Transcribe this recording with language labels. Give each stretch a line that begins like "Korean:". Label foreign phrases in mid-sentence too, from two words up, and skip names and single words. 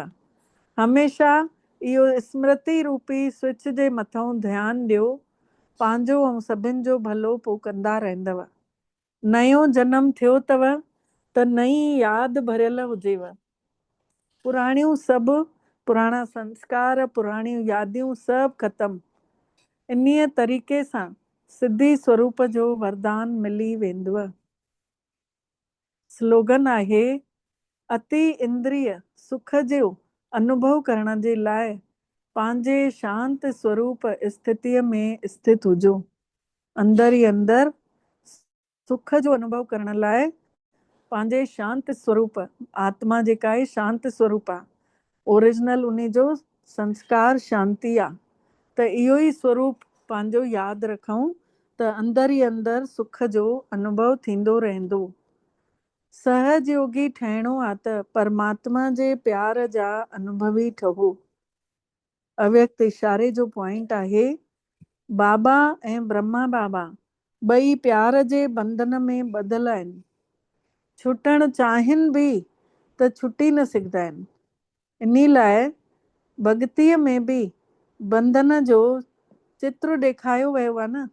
Sindhi: हमेशह इहो स्मृति रूपी स्विच जे मथां ध्यानु ॾियो, पंहिंजो ऐं सभिनि जो भलो पोइ कंदा रहंदव। नयो जनम थियो अथव त नई यादि भरियल हुजेव। पुराणियूं सभु पुराणा संस्कार, पुराणियूं यादियूं सभु ख़तमु। इन्हीअ तरीक़े सां सिद्धि स्वरूप जो वरदान मिली वेंदव। स्लोगन आहे, अति इंद्रिय सुख जो अनुभव करण जे लाइ पंहिंजे शांत स्वरूप स्थितीअ में स्थित हुजो। अंदर ई अंदर सुख जो अनुभव करण लाइ पंहिंजे शांत स्वरूप, आत्मा जेका आहे शांत स्वरूप आहे, ओरिजिनल उन जो संस्कार शांति आहे। त इहो ई स्वरूप पंहिंजो यादि रखूं त अंदर ई अंदर सुख जो अनुभव थींदो रहंदो। सहज योगी ठहिणो आहे त परमात्मा जे प्यार जा अनुभवी ठहो। अव्यक्त इशारे जो पॉइंट आहे, बाबा ऐं ब्रह्मा बाबा ॿई प्यार जे बंधन में ॿधल आहिनि। छुटण चाहिनि बि त छुटी न सघंदा आहिनि। इन लाइ भॻतीअ में बि बंधन जो चित्र ॾेखारियो वियो आहे न।